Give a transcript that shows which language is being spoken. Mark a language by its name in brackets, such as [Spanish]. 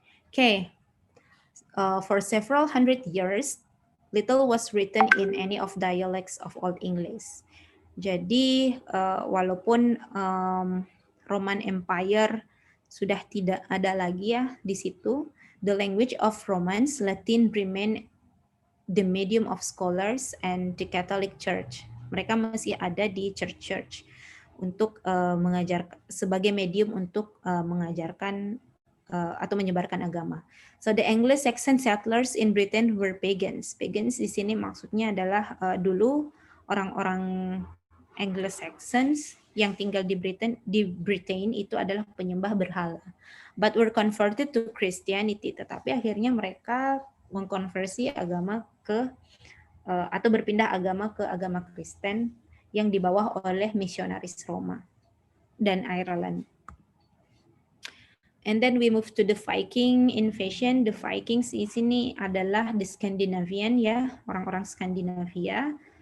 [English] Okay, for several hundred years, little was written in any of dialects of Old English. [Indonesian] Jadi walaupun Roman Empire sudah tidak ada lagi ya di situ, [English] The language of Romance, Latin remain the medium of scholars and the Catholic Church. [Indonesian] Mereka masih ada di church untuk mengajar sebagai medium untuk mengajarkan atau menyebarkan agama. [English] So the Anglo-Saxon settlers in Britain were pagans. [Indonesian] Pagans di sini maksudnya adalah dulu orang-orang Anglo-Saxons yang tinggal di Britain itu adalah penyembah berhala. [English] But were converted to Christianity. [Indonesian] Tetapi akhirnya mereka mengkonversi agama ke atau berpindah agama ke agama Kristen yang dibawa oleh misionaris Roma dan Ireland. [English] And then we move to the Viking invasion. The Vikings [Indonesian] di sini adalah [English] the Scandinavian ya, [Indonesian] orang-orang Skandinavia.